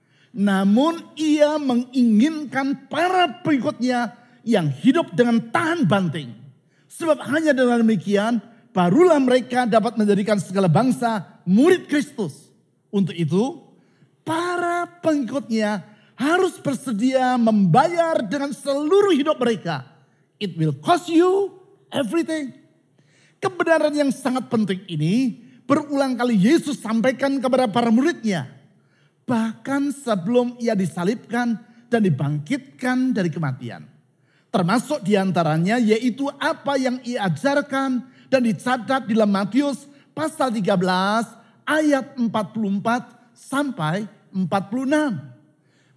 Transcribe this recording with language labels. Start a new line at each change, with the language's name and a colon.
Indonesian: Namun ia menginginkan para pengikutnya yang hidup dengan tahan banting. Sebab hanya dengan demikian barulah mereka dapat menjadikan segala bangsa murid Kristus. Untuk itu para pengikutnya harus bersedia membayar dengan seluruh hidup mereka.
English: It will cost you everything.
Indonesian: Kebenaran yang sangat penting ini berulang kali Yesus sampaikan kepada para muridnya. Bahkan sebelum ia disalibkan dan dibangkitkan dari kematian. Termasuk diantaranya yaitu apa yang ia ajarkan dan dicatat di dalam Matius pasal 13 ayat 44 sampai 46.